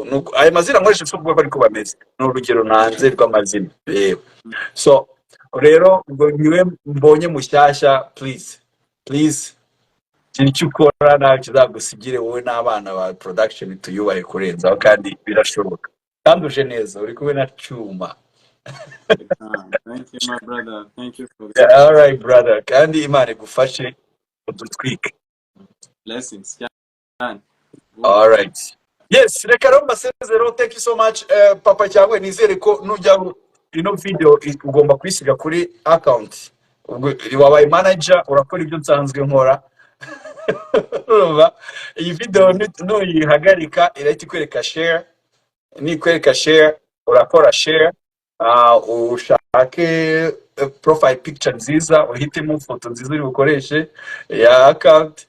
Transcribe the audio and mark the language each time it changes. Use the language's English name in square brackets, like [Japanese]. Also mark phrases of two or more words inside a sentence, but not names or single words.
[Kinyarwanda] Ayo mazina nkoresha ubwo bari ko bameze, ni urugero nanze rw'amazina. So rero ubwo niwe mbonye mushyashya, please ikintu cy'ukora nawe kizagusigire wowe n'abana ba production tuyubahe kurenzaho, kandi birashoboka, kandi uje neza, uri kumwe na Cyuma. [English] Thank you, my brother. Thank you for that. All right, brother. [Kinyarwanda] Kandi Imana igufashe udutwike. [English] Blessings. All right. Yes, [Kinyarwanda] reka rero mbasezero. [English] Thank you so much, Papa Cyangwe. [Kinyarwanda] Nizere ko nujya ino video ugomba kwisiga kuri account. Wabaye manager, urakora ibyo nsanzwe nkora. Iyi video nuyihagarika irahita ikwereka share. Nikwereka share, urakora share. Ushake [English] profile picture [Kinyarwanda] nziza, uhitemo foto nziza uri bukoreshe ya account.